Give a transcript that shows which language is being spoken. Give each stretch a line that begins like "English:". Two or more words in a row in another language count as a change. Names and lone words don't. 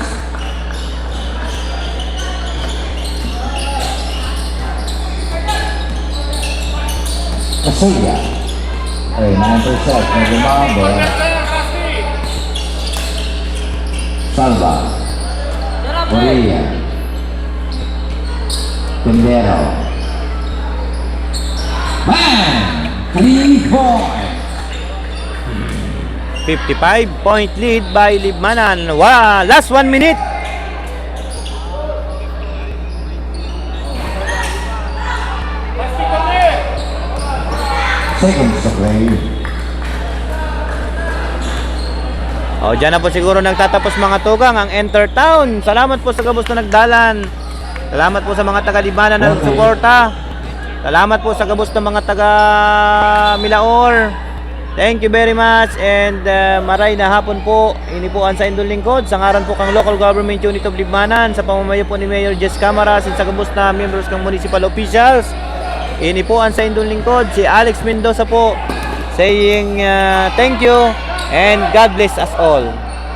Bikol: Kasuya. Ay, 9%. May lumabot. Salva. Korea. Tendero.
English: Bang! 3 points. 55-point lead by Libmanan. Wow, last 1 minute. Seconds to play.
Bikol: O, dyan na po siguro nagtatapos mga tugang ang Enter Town. Salamat po sa gabos na nagdalan. Salamat po sa mga taga-Libmanan na nagsuporta. Salamat po sa gabos ng mga taga-Milaor.
English: Thank you very much, and
Bikol: maray na hapon po. Inipuan sa indong lingkod sa ngaran po kang Local Government Unit of Libmanan sa pamamayo po ni Mayor Jess Camara sin sa gabos na members ng
English: municipal officials.
Bikol: Inipuan sa indong lingkod si Alex Mendoza po
English: saying thank you and God bless us all.